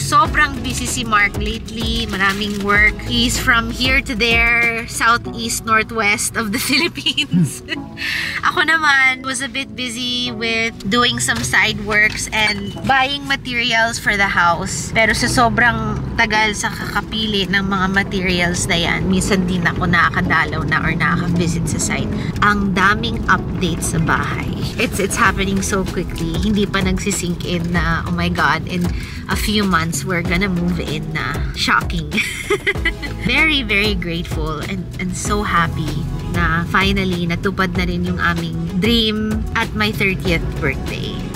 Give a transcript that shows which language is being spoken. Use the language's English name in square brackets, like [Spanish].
[Filipino] Sobrang busy si Mark lately. Maraming work. [English] He's from here to there, southeast, northwest of the Philippines. [Filipino] Ako naman [English] was a bit busy with doing some side works and buying materials for the house. [Filipino] Pero sa sobrang tagal sa kakapili ng mga materials na yan, minsan din ako nakakadalaw na or nakaka-visit sa site. Ang daming updates sa bahay. [English] It's happening so quickly. [Filipino] Hindi pa nagsisink in na, [English] oh my God, in a few months, we're gonna move in na. Shocking. Very, very grateful and so happy na finally [Filipino] natupad na rin yung aming [English] dream at my 30th birthday.